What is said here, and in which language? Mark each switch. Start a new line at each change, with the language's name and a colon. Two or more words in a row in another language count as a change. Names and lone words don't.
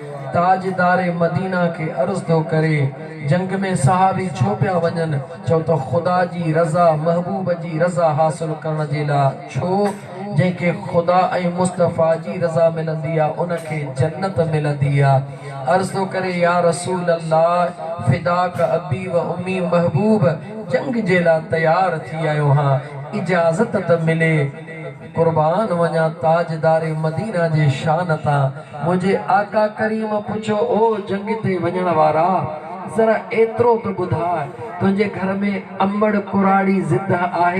Sindhi: ताजदारे मदीना के अर्ज़ थो करे, जंग में सहाबी छो पिया वञनि, चओ त ख़ुदा जी रज़ा, महबूब जी रज़ा हासिल करण जे लाइ। छो? जंहिंखे ख़ुदा ऐं मुस्तफ़ा जी रज़ा मिलंदी आहे उनखे जन्नत मिलंदी आहे। अर्ज़ थो करे,
Arabic: يا رسول الله فداك أبي وأمي,
Sindhi: महबूब जंग जे लाइ तयार थी आयो हां, इजाज़त त मिले, कुर्बान वञा ताजदारे मदीना जे शान तां। मुंहिंजे आका करीम पुछो, ओ जंग ते वञण वारा, ज़रा एतिरो त ॿुधाए, तुंहिंजे घर में अमड़ कुराड़ी ज़िंदा आहे?